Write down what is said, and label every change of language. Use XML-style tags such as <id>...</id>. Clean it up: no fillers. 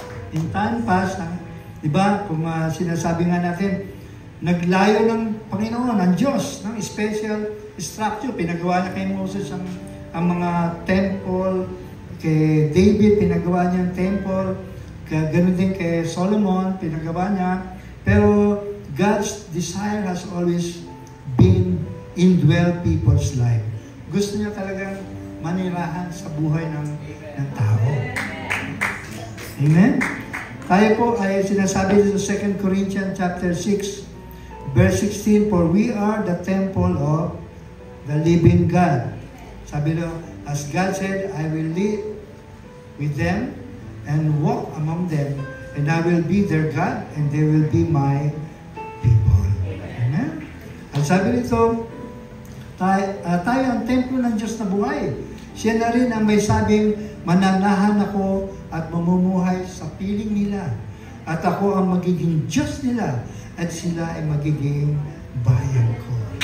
<en>In time past,</en> <tl>diba, kung sinasabi nga natin, naglayo ng Panginoon, ng Diyos, ng special structure. Pinagawa niya kay Moses ang mga temple, kay David, pinagawa niya ang temple, ganoon din kay Solomon, pinagawa niya. Pero</tl> <en>God's desire has always been indwell people's life.</en> <tl>Gusto niya talagang manirahan sa buhay ng tao. Amen? Tayo po ay sinasabi dito sa</tl> <en>2 Corinthians chapter 6, verse 16, for we are the temple of the living God.</en> <tl>Sabi do,</tl> <en>as God said, I will live with them and walk among them, and I will be their God, and they will be my people.</en> <tl>Amen? Ang sabi nito, tayo ang templo ng Diyos na buhay. Siya na rin ang may sabing, mananahan ako at mamumuhay sa piling nila. At ako ang magiging Diyos nila, at sila ay magiging bayan ko.</tl>